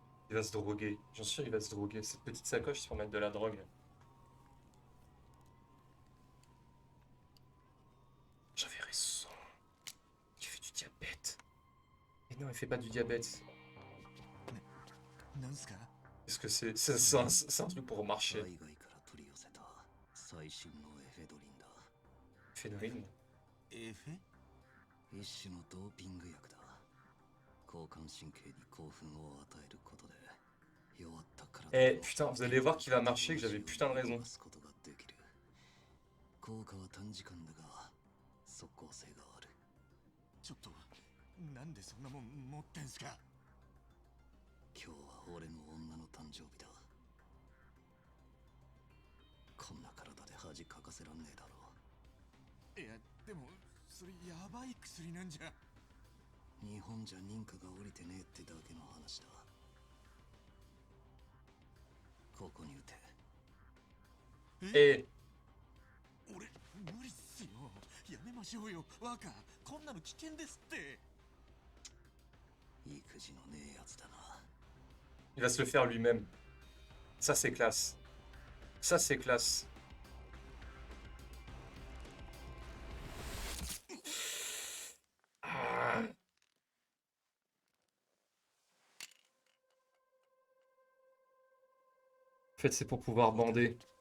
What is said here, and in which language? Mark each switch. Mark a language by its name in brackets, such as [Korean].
[French] Il va se droguer. J'en suis sûr, il va se droguer. Cette petite sacoche, c'est pour mettre de la drogue. J'avais raison. Il fait du diabète. Et non, il fait pas du diabète. [Japanese] なんすか？ [French] Qu'est-ce que c'est? C'est un truc pour marcher. [Japanese] 海外から取り寄せた最新のエフェドリンだ。 [French] Phénomène. [Japanese] エフェ？一種のドーピング薬だ。交感神経に興奮を与えることで弱った体 [French] Eh putain, vous allez voir qu'il va marcher, que j'avais putain de raison. [Japanese] ことができる。効果は短時間だが即効性がある。ちょっとなんでそんなもん持ってんすか？今日は俺の女の誕生日だ。こんな体で恥かかせらんねえだろう。いやでもそれやばい薬なんじゃ。日本じゃ認可が下りてねえってだけの話だ。ここに打て。 Eh, 俺無理っすよ。やめましょうよ若。こんなの危険ですって。育児のねえやつだな。 [French] il va se le faire lui-même. Ça, c'est classe. Ça, c'est classe. Ah. En fait, c'est pour pouvoir bander.